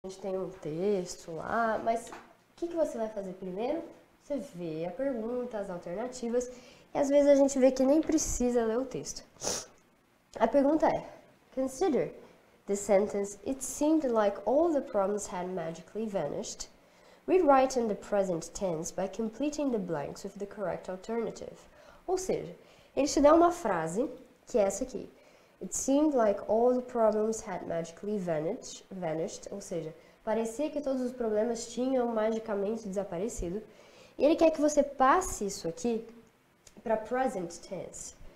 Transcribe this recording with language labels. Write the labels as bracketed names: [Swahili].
[Portuguese] A gente tem um texto lá, mas o que você vai fazer primeiro? Você vê a pergunta, as alternativas, e às vezes a gente vê que nem precisa ler o texto. A pergunta é: [English] Consider the sentence, it seemed like all the problems had magically vanished. Rewrite in the present tense by completing the blanks with the correct alternative. [Portuguese] Ou seja, ele te dá uma frase, que é essa aqui. [English] It seemed like all the problems had magically vanished, [Portuguese] ou seja, parecia que todos os problemas tinham magicamente desaparecido. E ele quer que você passe isso aqui para present tense.